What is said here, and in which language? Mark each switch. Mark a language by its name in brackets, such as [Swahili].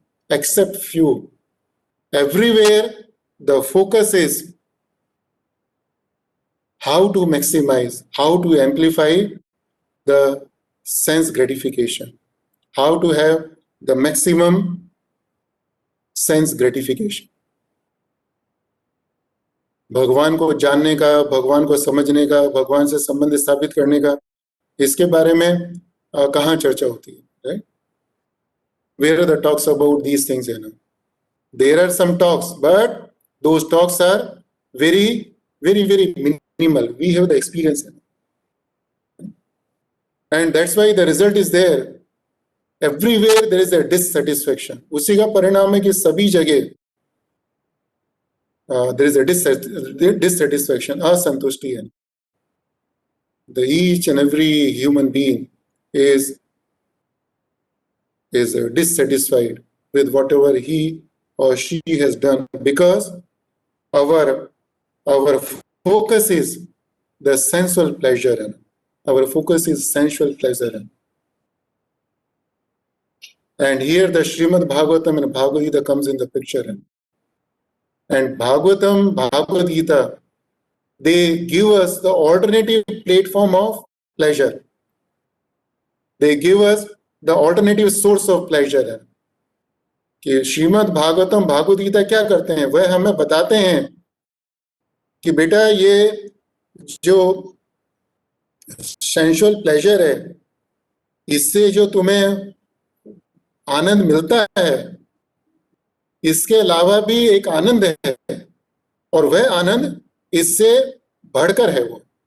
[English] Except few. Everywhere the focus is how to maximize, how to amplify the sense gratification, how to have the maximum sense gratification. [Hindi] भगवान को जानने का, भगवान को समझने का, भगवान से संबंध स्थापित करने का, इसके बारे में कहाँ चर्चा होती है, [English] right? Where are the talks about these things? There are some talks, but those talks are very, very, very minimal. We have the experience, and that's why the result is there. Everywhere there is a dissatisfaction. [Hindi] उसी का परिणाम है कि सभी जगह [English] there is a dissatisfaction, [Hindi] असंतुष्टि है. [English] Each and every human being is dissatisfied with whatever he or she has done, because our focus is the sensual pleasure. Our focus is sensual pleasure. And here the Srimad Bhagavatam and Bhagavad Gita comes in the picture. And Bhagavatam, Bhagavad Gita, they give us the alternative platform of pleasure. They give us the alternative source of pleasure. [Hindi] कि श्रीमद् भागवतम भागवत गीता क्या करते हैं, वह हमें बताते हैं कि बेटा ये जो [English] sensual pleasure [Hindi] है, इससे जो तुम्हें आनंद मिलता है, इसके अलावा भी एक आनंद है, और वह आनंद इससे बढ़कर है वो.